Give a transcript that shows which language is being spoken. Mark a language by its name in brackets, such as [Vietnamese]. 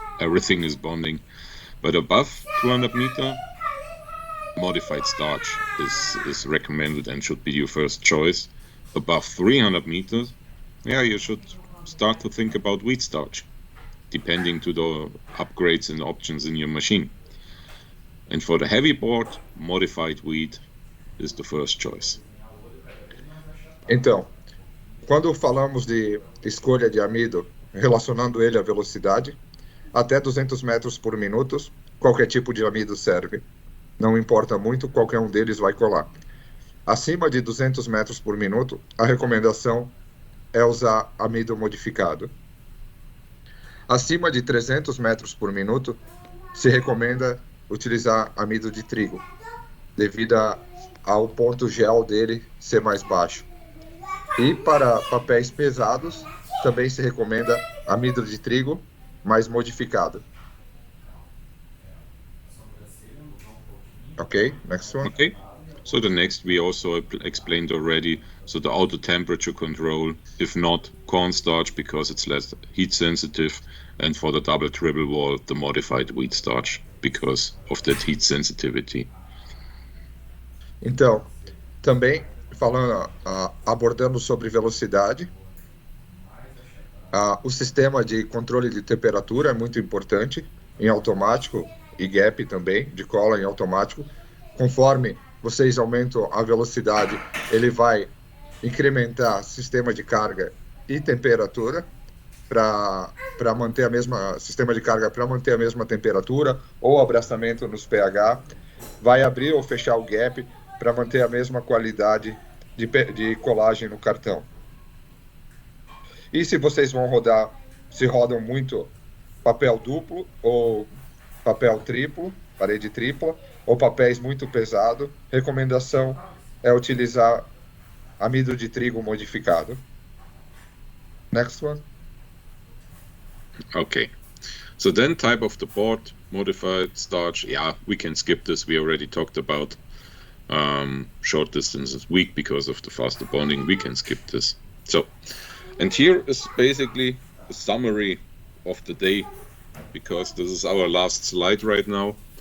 [English] Everything is bonding. But above 200 meters, modified starch is recommended and should be your first choice. Above 300 meters, you should start to think about wheat starch, depending to the upgrades and options in your machine. And for the heavy board, modified wheat is the first choice. [Portuguese] Então, quando falamos de escolha de amido, relacionando ele à velocidade, até 200 metros por minuto, qualquer tipo de amido serve. Não importa muito, qualquer um deles vai colar. Acima de 200 metros por minuto, a recomendação é usar amido modificado. Acima de 300 metros por minuto, se recomenda utilizar amido de trigo, devido ao ponto gel dele ser mais baixo. E para papéis pesados, também se recomenda amido de trigo mais modificado. [English] Okay, next one. Okay, so the next we also explained already. So the auto temperature control, if not cornstarch because it's less heat sensitive, and for the double triple wall, the modified wheat starch because of that heat sensitivity. [Portuguese] Então, também falando, abordando sobre velocidade, o sistema de controle de temperatura é muito importante, em automático, e gap também, de cola em automático. Conforme vocês aumentam a velocidade, ele vai incrementar sistema de carga e temperatura para manter a mesma sistema de carga para manter a mesma temperatura ou abraçamento nos pH, vai abrir ou fechar o gap para manter a mesma qualidade de colagem no cartão. E se vocês vão rodar, se rodam muito papel duplo ou papel triplo, parede tripla, ou papéis muito pesados, recomendação é utilizar amido de trigo modificado. [English] Next one. Okay. So then type of the board, modified starch. Yeah, we can skip this. We already talked about short distances weak because of the faster bonding. We can skip this. So, and here is basically a summary of the day, because this is our last slide right now.